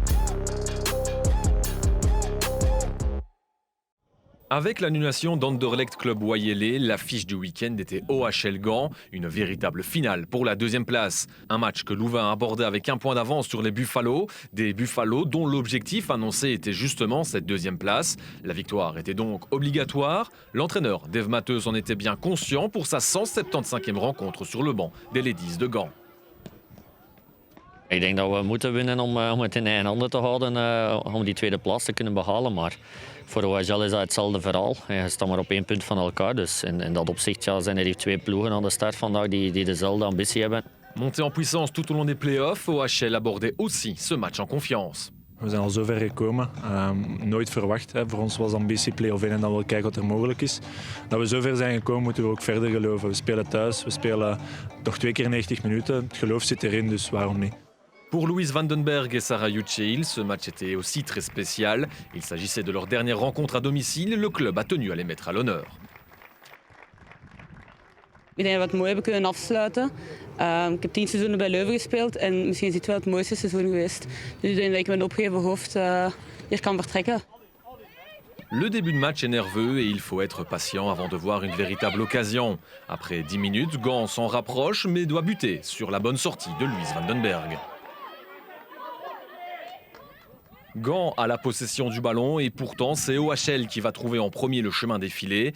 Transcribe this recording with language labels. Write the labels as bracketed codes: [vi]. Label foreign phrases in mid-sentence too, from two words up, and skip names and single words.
[fr] Avec l'annulation d'Anderlecht Club Wayele, l'affiche du week-end était OHL Gand, une véritable finale pour la deuxième place. Un match que Louvain abordait avec un point d'avance sur les Buffalo, des Buffalo dont l'objectif annoncé était justement cette deuxième place. La victoire était donc obligatoire. L'entraîneur Dave Matheus en était bien conscient pour sa 175e rencontre sur le banc des Ladies de Gand. [nl] Ik denk dat we moeten winnen om het in eigen handen te houden om die tweede plaats te kunnen behalen. Maar voor OHL is dat hetzelfde verhaal. Je staat maar op 1 punt van elkaar. Dus in dat opzicht zijn er 2 ploegen aan de start vandaag die dezelfde ambitie hebben. [fr] Monté en puissance tout au long des playoffs, OHL abordait aussi ce match en confiance. [nl] We zijn al zo ver gekomen. Nooit verwacht. Voor ons was ambitie play-off 1 en dan wel kijken wat er mogelijk is. Dat we zo ver zijn gekomen moeten we ook verder geloven. We spelen thuis, we spelen toch 2 keer 90 minuten. Het geloof zit erin, dus waarom niet? [fr] Pour Louise Vandenberg et Sarah Jutschil, ce match était aussi très spécial. Il s'agissait de leur dernière rencontre à domicile et le club a tenu à les mettre à l'honneur. [nl] Ik denk dat we het mooi hebben kunnen afsluiten. Ik heb 10 seizoenen bij Leuven gespeeld en misschien is dit wel het mooiste seizoen geweest. Dus ik denk dat ik met een opgeheven hoofd hier kan vertrekken. [fr] Le début de match est nerveux et il faut être patient avant de voir une véritable occasion. Après 10 minutes, Gand s'en rapproche mais doit buter sur la bonne sortie de Louise Vandenberg. Gand a la possession du ballon et pourtant c'est OHL qui va trouver en premier le chemin des filets.